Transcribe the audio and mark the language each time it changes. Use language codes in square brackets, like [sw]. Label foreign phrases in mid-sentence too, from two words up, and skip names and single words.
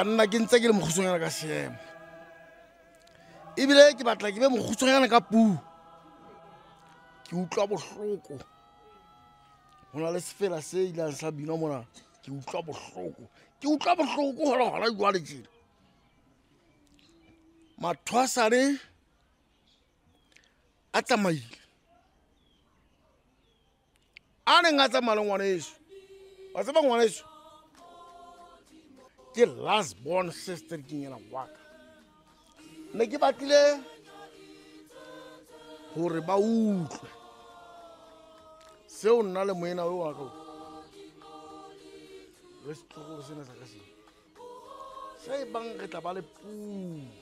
[st] nna ke ntse ke le mogusonyana ka seemo ebile ke batla ke be mogusonyana ka puo ke utlwa bohloko hona le sefela se ile sa bina mona ke utlwa bohloko hola jwale tjena mathwasane a tsamaile ane nga tsamaya ngwana yeso wa tseba ngwana yeso ke [en] last born sister [st] ke ngena waka ne ke batlile hore ba utlwe seo nna le moena wa ka le setlogo sena sa ka se se bang re tla ba le puo